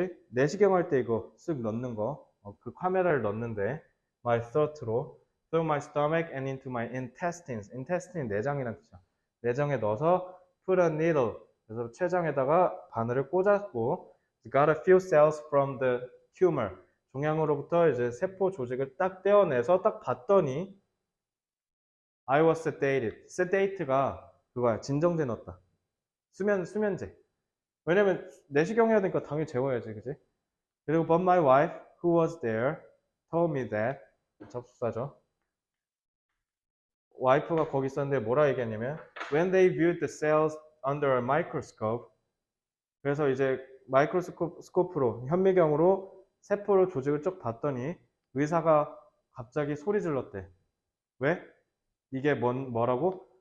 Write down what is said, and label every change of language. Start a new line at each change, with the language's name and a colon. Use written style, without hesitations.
Korean: 내시경 할 때 이거 쓱 넣는 거. 그 카메라를 넣는데
English: my throat로 through my stomach and into my intestines.
Korean: intestine 내장이라는 뜻이야. 내장에 넣어서
English: put a needle.
Korean: 그래서 췌장에다가 바늘을 꽂았고
English: got a few cells from the tumor.
Korean: 종양으로부터 이제 세포 조직을 딱 떼어내서 딱 봤더니
English: I was sedated.
Korean: sedate가 그거야. 진정제 넣었다. 수면제. 왜냐면 내시경 해야 되니까 당연히 재워야지, 그지?
English: 그리고 but my wife, who was there, told me that 접수사죠.
Korean: 와이프가 거기 있었는데 뭐라 얘기했냐면
English: when they viewed the cells under a microscope
Korean: 그래서 이제 마이크로스코프로 현미경으로 세포로 조직을 쭉 봤더니 의사가 갑자기 소리 질렀대. 왜? 이게 뭐라고?